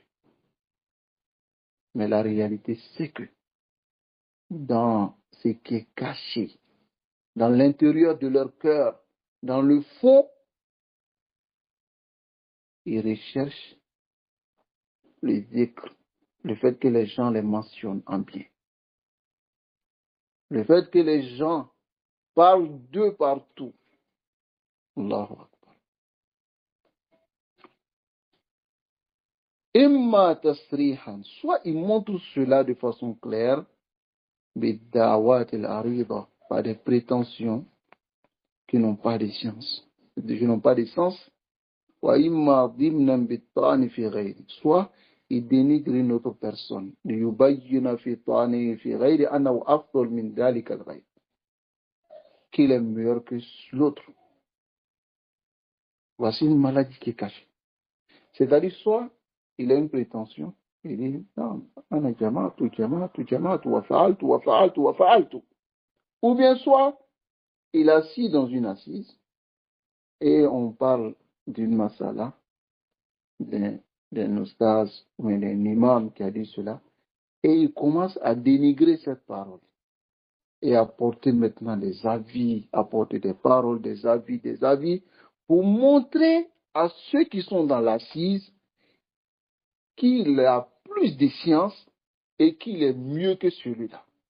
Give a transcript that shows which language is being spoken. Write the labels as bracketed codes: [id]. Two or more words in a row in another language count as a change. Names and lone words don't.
[fr] Mais la réalité, c'est que dans ce qui est caché, dans l'intérieur de leur cœur, dans le fond, ils recherchent les zikr, le fait que les gens les mentionnent en bien. Le fait que les gens parlent d'eux partout. Allahu Akbar. [ar] إما تصريحا, [fr] soit ils montrent cela de façon claire, [ar] بدعاوى العريضة, [fr] par des prétentions qui n'ont pas de sens, qui n'ont pas de sens, [ar] وإما ضمنا بالطعن في غيره, [fr] soit ils dénigrent une autre personne, [ar] ليبين في طعن في غيره أنه أفضل من ذلك الغير, [fr] qu'il est meilleur que l'autre. Voici une maladie qui est cachée. C'est-à-dire, soit il a une prétention, il dit, non, [ar] أنا جمعت، وفعلت. [fr] Ou bien soit, il est assis dans une assise et on parle d'une masala, d'un ustaz ou d'un imam qui a dit cela, et il commence à dénigrer cette parole et à porter maintenant des avis, à porter des paroles, des avis, pour montrer à ceux qui sont dans l'assise qu'il a plus de science et qu'il est mieux que celui-là.